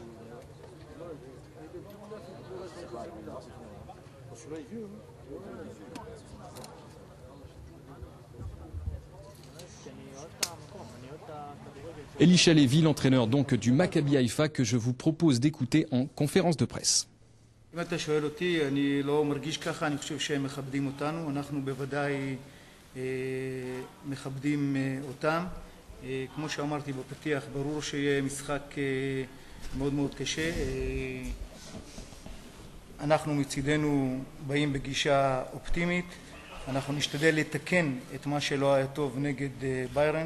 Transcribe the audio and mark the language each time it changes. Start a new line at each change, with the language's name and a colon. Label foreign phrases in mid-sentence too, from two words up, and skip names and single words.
French: Celui-là est vieux, hein? Elisha Lévy, l'entraîneur donc du Maccabi Haïfa, que je vous propose d'écouter en conférence de presse.
Hebrew: אם אתה שואל אותי, אני לא מרגיש ככה, אני חושב שהם מכבדים אותנו, אנחנו בוודאי מכבדים אותם. כמו שאמרתי בפתיח, ברור שיהיה משחק מאוד מאוד קשה. אנחנו מצידנו באים בגישה אופטימית, אנחנו נשתדל לתקן את מה שלא היה טוב נגד ביירן.